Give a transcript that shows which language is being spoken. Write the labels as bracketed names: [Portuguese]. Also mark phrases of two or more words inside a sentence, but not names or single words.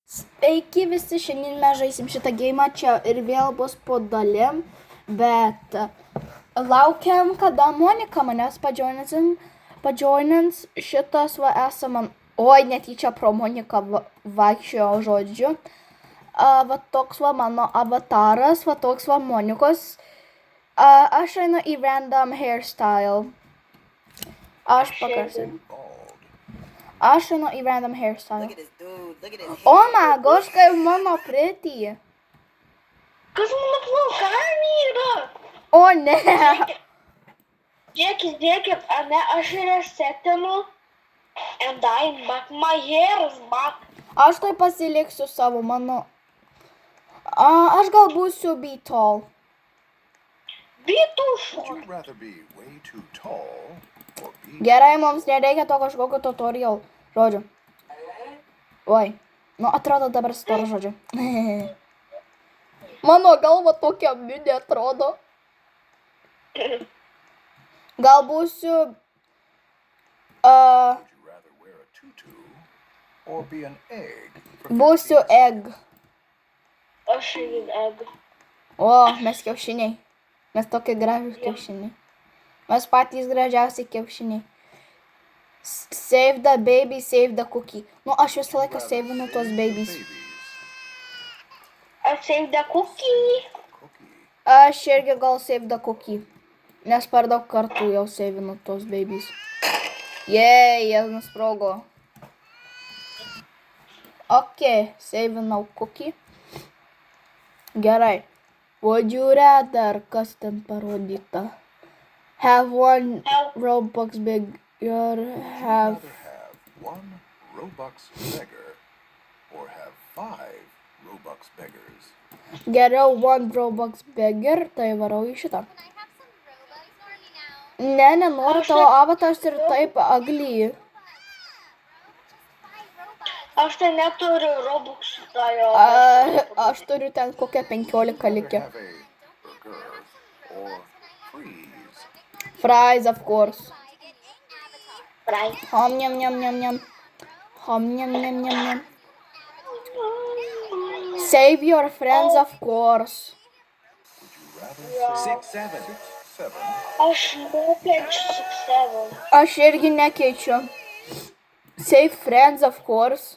[Lithuanian] Sveiki visi, šiandien mes žaisim šitą gėjimą čia ir vėl bus po dalim, bet laukiam, kada Monika manęs padžoinins šitas va esam, oi netyčia pro Moniką vaikščiojo žodžiu. Va toks va mano avataras, va toks va Monikos. Aš einu į [English] random hairstyle. [Lithuanian] Aš pakarsiu. Aš einu į [English] random hairstyle. Oh my gosh, [Lithuanian] kaip mano pretty. Kas mano plaukai yra? O ne. Žiūrėkit, ane, aš resetinu [English] and I'm back, my hair is back. [Lithuanian] Aš tai pasiliksiu savo mano. Aš gal būsiu [English] be tall. Be too short. [Lithuanian] Gerai, mums nereikia to kažkokio tutorial žodžio. Oi, nu atrodo dabar storo žodžio. Mano galva tokia mini atrodo. Gal būsiu... Būsiu egg. Aš einu egg. O, mes kiaušiniai. Mes tokie gražūs kiaušiniai. Mes patys gražiausiai kiaušiniai. [English] Save the baby, save the cookie. [Lithuanian] Nu, aš visą laiką saveinu tos babies. [English] Aš save the cookie. [Lithuanian] Aš irgi gal [English] save the cookie. [Lithuanian] Nes per daug kartų jau saveinu tos babies. Jei, jie nusprogo. Ok, saveinu cookie. Gerai. [English] Would you rather, [Lithuanian] kas ten parodyta? [English] Have one Robux bigger, have one Robux beggar, or have 5 Robux beggars. Geriau one Robux beggar, [Lithuanian] tai varau į šitą. Ne, nenoriu, tavo avataras ir taip ugly. Aš tai neturiu Robux. Aš turiu ten kokią 15 likę. [English] Fries, of course. Fries. Hom, nyam, nyam, nyam, nyam. Hom, nyam, nyam, nyam, nyam. Save your friends, of course. 6, 7. [Lithuanian] Aš nekeičiu 6-7. Aš irgi nekeičiu. [English] Save friends, of course.